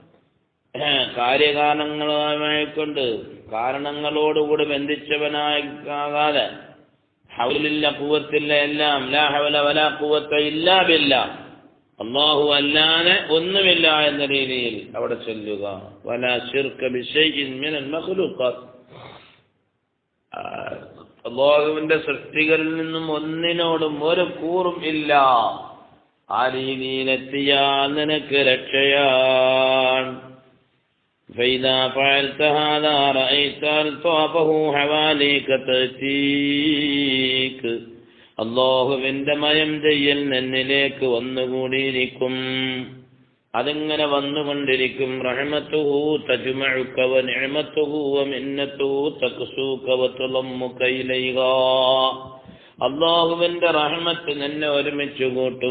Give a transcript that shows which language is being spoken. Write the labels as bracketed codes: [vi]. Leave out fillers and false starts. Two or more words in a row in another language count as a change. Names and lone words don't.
[ml] കാര്യകാരണങ്ങളുമായിക്കൊണ്ട് കാരണങ്ങളോടുകൂടി ബന്ധിച്ചവനാകാതെ, ഹൗലില്ല ഖുവത്തില്ല, എല്ലാം [ar] لا حول ولا قوة إلا بالله, [ml] അല്ലാഹു അല്ലാതെ ഒന്നുമില്ല എന്ന രീതിയിൽ അവിടെ ചൊല്ലുക. [ar] ولا شرك بشيء من المخلوقات, [ml] അല്ലാഹുവിന്റെ സൃഷ്ടികളിൽ നിന്നും ഒന്നിനോടും ഒരു കൂറും ഇല്ല. ആ രീതിയിലെത്തിയാൽ നിനക്ക് രക്ഷയാണ്. [ar] فإذا فعلت هذا رأيت ألطافه حواليك تأتيك. [ml] അല്ലാഹുവിന്റെ മയം ചെയ്യൽ നിന്നിലേക്ക് വന്നുകൂടിയിരിക്കും. അതിങ്ങനെ വന്നുകൊണ്ടിരിക്കും. [ar] رحمته تجمعك ونعمته ومنته تكسوك وتضمك إليها. [ml] അല്ലാഹുവിന്റെ റഹ്മത്ത് നിന്നെ ഒരുമിച്ച് കൂട്ടും.